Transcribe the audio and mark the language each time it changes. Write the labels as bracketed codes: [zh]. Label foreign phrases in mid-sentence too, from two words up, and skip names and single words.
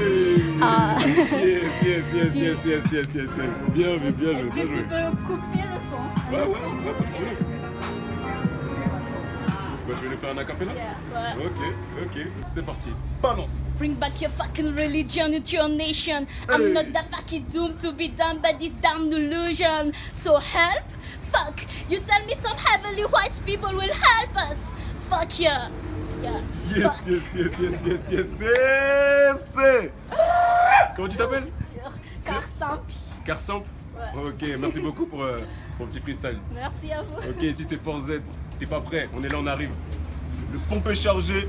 [fr] Bien vu, bien joué, Est-ce que bien tu joué. peux couper le son? Ouais, pas de problème. Bah, tu veux nous faire un acapella? Yeah, ouais. Ok, c'est parti. Balance. [en] Bring back your fucking religion into your nation. I'm not that fucking doomed to be done by this damn delusion. So help? Fuck. You tell me some heavenly white people will help us. Fuck yeah. Yeah. Yes. [fr] Comment tu t'appelles? Carsampi. Carsamp. Ouais. Ok, merci beaucoup pour le petit freestyle. Merci à vous. Ok, ici c'est Force Z. T'es pas prêt? On est là, on arrive. Le pompe est chargé.